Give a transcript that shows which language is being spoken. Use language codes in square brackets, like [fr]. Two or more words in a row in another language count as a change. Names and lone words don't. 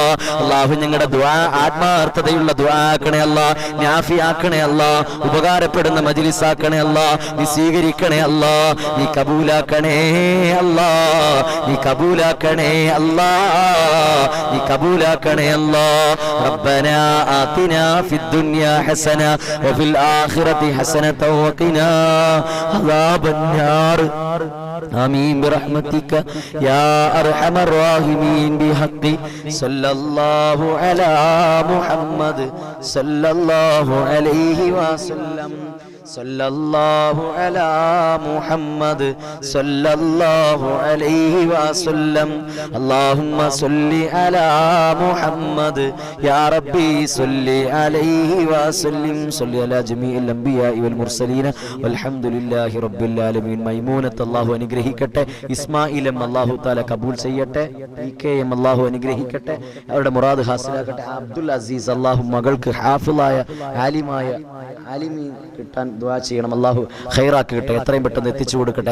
[ml] അല്ലാഹു ഞങ്ങളുടെ ദുആ ആത്മാർത്ഥതയുള്ള ദുആ ആക്കണേ അല്ലാ. നാഫി ആക്കണേ അല്ലാ. ഉപകാരപ്പെടുന്ന മജ്‌ലിസ് ആക്കണേ അല്ലാ. നീ സ്വീകരിക്കണേ അല്ലാ. നീ കബൂലാക്കണേ അല്ലാ. നീ കബൂലാക്കണേ അല്ലാ. നീ കബൂലാക്കണേ അല്ലാ. [ar] ربنا آتنا في الدنيا حسنة وفي الآخرة حسنة وقنا عذاب النار آمين برحمتك يا أرحم الراحمين بحق صلى الله على محمد صلى الله عليه وسلم صلى الله على محمد صلى الله عليه وسلم اللهم صل على محمد يا ربي صل عليه وسلم صل على جميع الأنبياء والمرسلين والحمد لله رب العالمين [ml] മൈമൂനത്ത് അല്ലാഹു അനുഗ്രഹിക്കട്ടെ. ഇസ്മായിലും [ar] الله تعالى [ml] കബൂൽ ചെയ്യട്ടെ. പികെയും അല്ലാഹു അനുഗ്രഹിക്കട്ടെ. അവരുടെ മുറാദ് ഹാസിലാക്കട്ടെ. അബ്ദുൽ അസീസ് അല്ലാഹു മകൾക്ക് ഹാഫിളായ ആലിമീൻ കിട്ടാൻ ദുആ ചെയ്യണം. അല്ലാഹു ഖൈറാക്കി കിട്ടെ. എത്രയും പെട്ടെന്ന് എത്തിച്ചു കൊടുക്കട്ടെ.